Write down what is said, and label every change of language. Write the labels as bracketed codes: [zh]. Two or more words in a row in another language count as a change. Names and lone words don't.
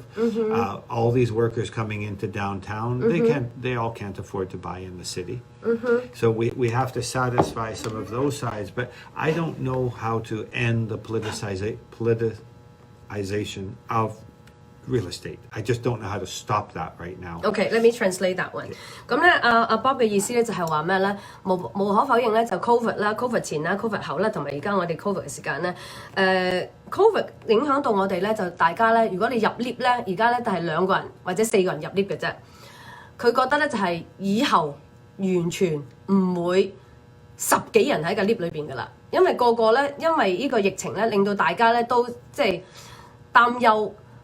[en] All these workers coming into downtown, they all can't afford to buy in the city. So we have to satisfy some of those sides, but I don't know how to end the politicization of real estate. I just don't know how to stop that right now. Okay, let me translate that one. [yue] 咁咧，阿 Bob 嘅意思咧就係話咩咧？無可否認咧，就 Covid 啦、Covid 前啦、Covid 後啦，同埋而家我哋 Covid 嘅時間咧，Covid 影響到我哋咧，就大家咧，如果你入 lift 咧，而家咧都係2個人或者4個人入 lift 嘅啫。佢覺得咧就係以後完全唔會10幾人喺個 lift 裏邊噶啦，因為個咧，因為呢個疫情咧，令到大家咧都即係擔憂。